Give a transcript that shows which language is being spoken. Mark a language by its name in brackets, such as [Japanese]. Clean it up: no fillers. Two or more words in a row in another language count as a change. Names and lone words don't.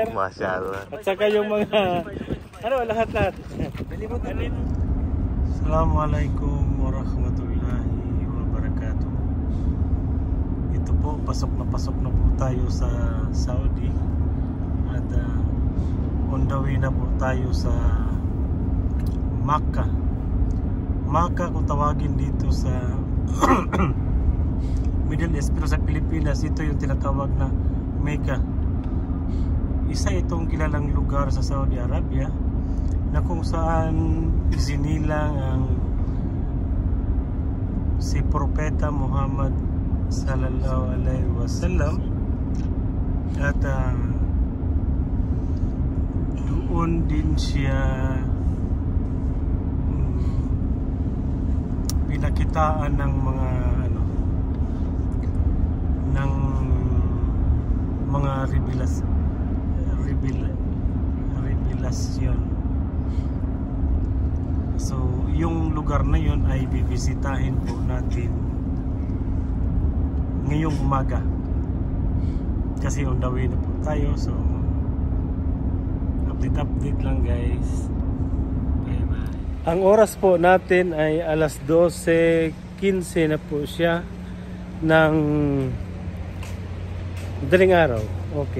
[Filipino] Masyaallah. At saka yung mga lahat. [Arabic] السلام عليكم ورحمة الله وبركاته. [Filipino] Ito po, pasok na po tayo sa Saudi. At [English] on the way [Filipino] na po tayo sa Makkah. Makkah kung tawagin dito sa Middle East, pero sa Pilipinas ito yung tinatawag na Mecca. Isa itong kilalang lugar sa Saudi Arabia na kung saan isinilang ang si Propeta Muhammad [Arabic] صلى الله عليه وسلم. [Filipino] At doon din siya pinakitaan ng mga ano, ng mga revelasyon. So yung lugar na yun ay bibisitahin po natin ngayong umaga kasi [English] on the way [Filipino] na po tayo. So update lang guys. [English] Bye bye. [Filipino] Ang oras po natin ay alas 12:15 na po siya ng daling araw. Okay.